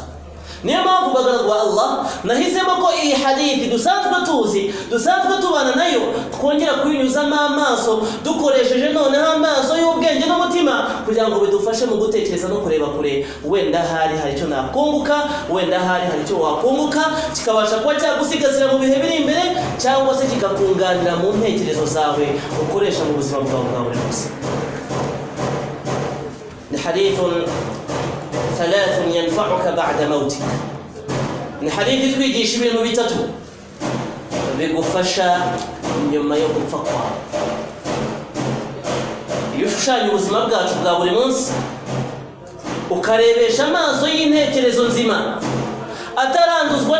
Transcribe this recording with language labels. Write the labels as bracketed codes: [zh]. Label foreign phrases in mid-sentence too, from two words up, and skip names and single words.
[rw] Niyo mpamvu bagaragwa Allah nahisemo ko iyi hadithi dusanzwe tubana nayo twongera kuyinyuzamo amaso dukoresheje noneho amaso y'ubwenge n'umutima kugira ngo bidufashe mu gutekereza no kureba kure. Wenda hari icyo nakunguka, wenda hari icyo wakunguka kikabasha kuba cyagusigasira mu bihe biri imbere, cyangwa se kikakunganira mu ntekerezo zawe ukoresha mu buzima bwawe bwa buri munsi. [ar] Ni hadithun ثلاث ينفعك بعد موتك. [rw] ni hadithi twigisha ibintu bitatu bigufasha nyuma yo gupfa kwawe. Iyo ushushanya ubuzima bwacu bwa buri munsi ukarebesha amaso y'intekerezo nzima ataranduzwa